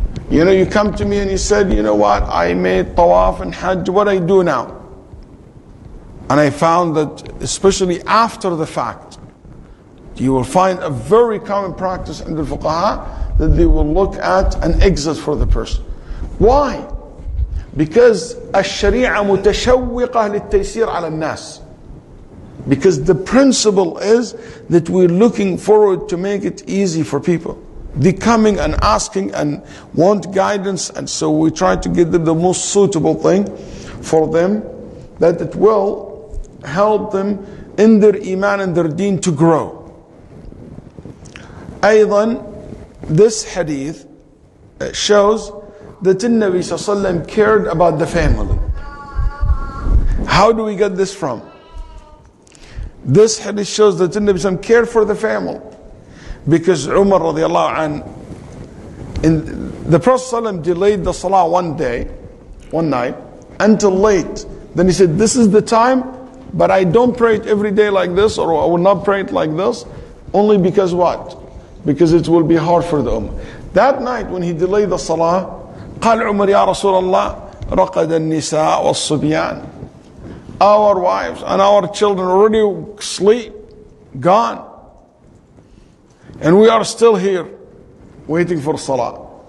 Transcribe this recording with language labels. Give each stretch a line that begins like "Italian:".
English: You come to me and you said, you know what, I made tawaf and hajj, what do I do now? And I found that, especially after the fact, you will find a very common practice in the fuqaha, that they will look at an exit for the person. Why? Because
Arabic: الشريعة متشوقة للتيسير على الناس.
English: Because the principle is that we're looking forward to make it easy for people. They're coming and asking and want guidance, and so we try to give them the most suitable thing for them, that it will help them in their iman and their deen to grow.
Arabic: أيضا,
English: this hadith shows that the Nabi sallallahu alaihi wasallam cared about the family. How do we get this from? This hadith shows that the Nabi sallallahu alaihi wasallam cared for the family, because Umar radiallahu anh, the Prophet sallallahu alaihi wasallam delayed the salah one night until late. Then he said, this is the time, but I don't pray it every day like this, or I will not pray it like this, only because what? Because it will be hard for the ummah. That night when he delayed the salah,
Arabic: قال عمر يا رسول الله رقد النساء والصبيان.
English: Our wives and our children already sleep, gone. And we are still here, waiting for salah.